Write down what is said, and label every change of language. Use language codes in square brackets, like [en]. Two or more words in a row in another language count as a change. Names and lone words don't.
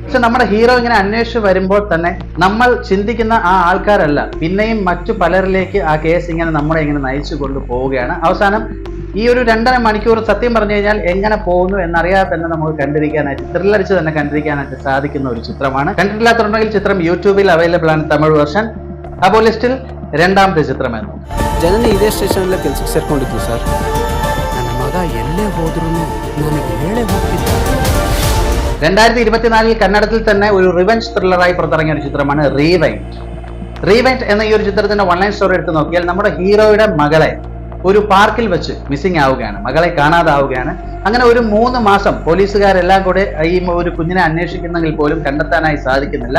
[ml] പക്ഷെ നമ്മുടെ ഹീറോ ഇങ്ങനെ അന്വേഷിച്ച് വരുമ്പോൾ തന്നെ നമ്മൾ ചിന്തിക്കുന്ന ആ ആൾക്കാരല്ല, പിന്നെയും മറ്റു പലരിലേക്ക് ആ കേസ് ഇങ്ങനെ നമ്മളെ ഇങ്ങനെ നയിച്ചു കൊണ്ടുപോവുകയാണ്. അവസാനം ഈ ഒരു 2.5 മണിക്കൂർ സത്യം പറഞ്ഞു കഴിഞ്ഞാൽ എങ്ങനെ പോകുന്നു എന്നറിയാതെ തന്നെ നമുക്ക് കണ്ടിരിക്കാനായിട്ട്, ത്രില്ലടിച്ച് തന്നെ കണ്ടിരിക്കാനായിട്ട് സാധിക്കുന്ന ഒരു ചിത്രമാണ്. കണ്ടിട്ടില്ലാത്തുണ്ടെങ്കിൽ ചിത്രം യൂട്യൂബിൽ അവൈലബിൾ ആണ്, തമിഴ് വേർഷൻ. അപ്പോൾ ലിസ്റ്റിൽ 2ാമത്തെ ചിത്രമായിരുന്നു. [kn] ಜನನಿ ಇದೇ ಸ್ಟೇಷನಲ್ಲಿ ಕೆಲಸಕ್ಕೆ ಸೇರ್ಕೊಂಡಿದ್ದು ಸರ್. ನನ್ನ ಮಗ ಎಲ್ಲೇ ಹೋದ್ರೂ ನನಗೆ ಹೇಳೇ ಹೋಗ್ತಿದ್ದ. [ml] 2024 കന്നഡത്തിൽ തന്നെ ഒരു [en] revenge thriller-ആയി [ml] പുറത്തിറങ്ങിയ ഒരു ചിത്രമാണ് റീവൈൻഡ് എന്ന ഈ ഒരു ചിത്രത്തിന്റെ [en] online story [ml] എടുത്ത് നോക്കിയാൽ നമ്മുടെ ഹീറോയുടെ മകളെ ഒരു പാർക്കിൽ വെച്ച് മിസ്സിംഗ് ആവുകയാണ്, മകളെ കാണാതാവുകയാണ്. അങ്ങനെ ഒരു 3 മാസം പോലീസുകാരെല്ലാം കൂടെ ഈ ഒരു കുഞ്ഞിനെ അന്വേഷിക്കുന്നെങ്കിൽ പോലും കണ്ടെത്താനായി സാധിക്കുന്നില്ല.